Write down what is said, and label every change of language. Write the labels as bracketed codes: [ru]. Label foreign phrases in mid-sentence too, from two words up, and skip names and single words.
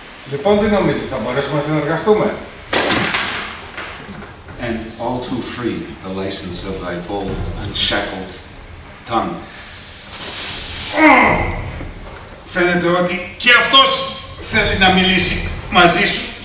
[el] Λοιπόν, τι νομίζεις, θα μπορέσουμε να συνεργαστούμε? [en] And all too free the license of thy bold, unshackled tongue. [el] Φαίνεται ότι και αυτός θέλει να μιλήσει μαζί σου.